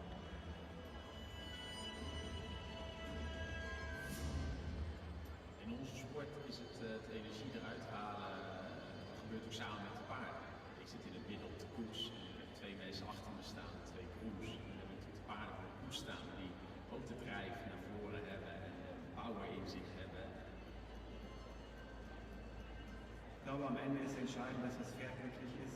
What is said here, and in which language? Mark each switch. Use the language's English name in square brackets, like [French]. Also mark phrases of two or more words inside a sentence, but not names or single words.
[Dutch] In onze sport is het energie eruit halen, gebeurt ook samen met de paarden. Ik zit in het midden op de koers en ik heb twee mensen achter me staan, twee crews. En dan heb ik natuurlijk de paarden voor de koers staan die ook de drijf naar voren hebben en power in zich hebben. [German] Ich glaube, am Ende ist entscheidend, dass das Pferd glücklich ist.